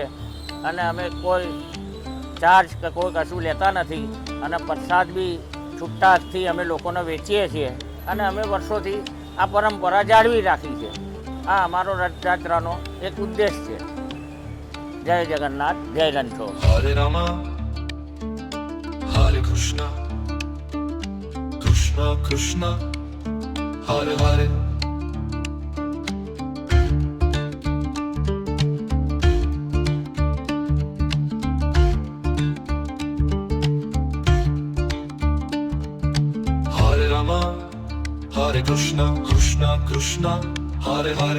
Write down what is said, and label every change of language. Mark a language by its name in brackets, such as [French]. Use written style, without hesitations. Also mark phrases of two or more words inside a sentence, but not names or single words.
[Gujarati] અને અમે કોઈ ચાર્જ કે કોઈ કશું લેતા નથી અને પ્રસાદ બી છૂટા હાથથી અમે લોકોને વેચીએ છીએ અને અમે વર્ષોથી આ પરંપરા જાળવી રાખી છે. આ અમારો રથયાત્રાનો એક ઉદ્દેશ છે. જય જગન્નાથ, જય રણછોડ. [Sanskrit] हरे राम, हरे कृष्ण, कृष्ण कृष्ण, हरे हरे. हरे राम, हरे कृष्ण, कृष्ण कृष्ण, हरे हरे.